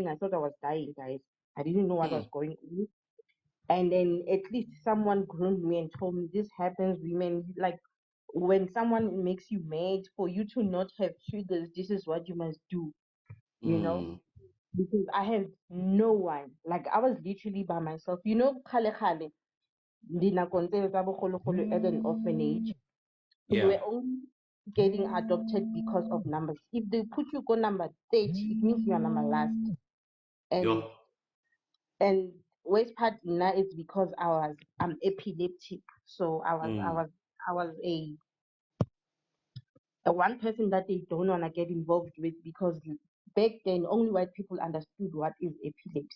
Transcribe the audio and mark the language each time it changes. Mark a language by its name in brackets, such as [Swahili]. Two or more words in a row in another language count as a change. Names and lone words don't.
[English] I thought I was dying, guys. I didn't know what was going on. And then at least someone groomed me and told me this happens, women. Like, when someone makes you mad, for you to not have triggers, this is what you must do, you know? Because I have no one. Like, I was literally by myself. [Tswana] Khale khale, dinakong tseo tsa bogologolo [English] at an orphanage, you Yeah. were only getting adopted because of numbers. If they put you go number 30, it means you are number last. And Yo. and worst part now is because I'm epileptic. So I was a one person that they don't want to get involved with, because back then only white people understood what is epilepsy.